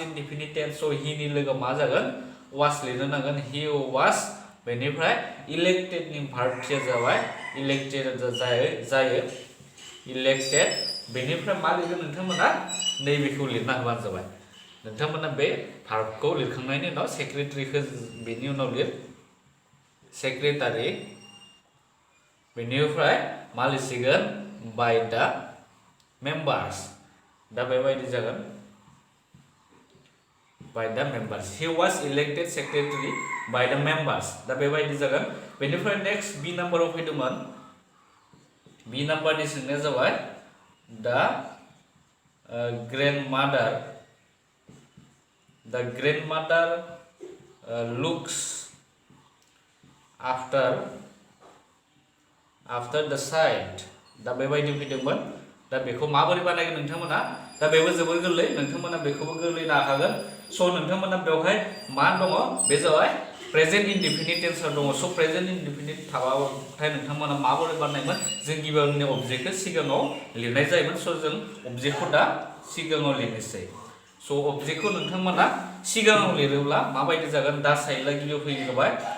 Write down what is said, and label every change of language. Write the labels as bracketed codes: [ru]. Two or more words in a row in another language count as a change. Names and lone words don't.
[en] indefinite tense [brx] स' हिनि लोगोआव मा जागोन वास लिरनो नांगोन [en] he was [brx] बेनिफ्राय इलेक्टेडनि भार्बथिया जाबाय इलेक्टेड जायो इलेक्टेड बेनिफ्राय मा लिरगोन नोंथांमोना नैबेखौ लिरना होबानो जाबाय नोंथांमोना बे भार्बखौ लिरखांनायनि उनाव सेक्रेटारिखौ बेनि उनाव लिर सेक्रेटारि बेनिफ्राय मा लिरसिगोन [en] by the members [brx] दा बेबायदि जागोन [en] by the members he was elected secretary by the members [brx] दा बेबायदि जागोन बेनिफ्राय [en] next B [brx] नाम्बाराव फैदोंमोन बी नाम्बारनि सोंनाया जाबाय the [en] grandmother looks after the child [brx] दा बेबायदि फैदोंमोन दा बेखौ माबोरै बानायगोन नोंथांमोना दा बेबो जोबोर गोरलै नोंथांमोना बेखौबो गोरलैनो हाखागोन स' नोंथांमोना बेवहाय मा दङ बे जाबाय [en] present indefinite tense [brx] दङ स' [en] present indefinite [brx] थाबाथाय नोंथांमोना माबोरै बानायगोन जों गिबियावनो अबजेक्टखौ सिगाङाव लिरनाय जायोमोन स' जों अबजेक्टखौ दा सिगाङाव लिरनोसै स' अबजेक्टखौ नोंथांमोना सिगाङाव लिरोब्ला माबायदि जागोन दा साइलआ गिबियाव फैबाय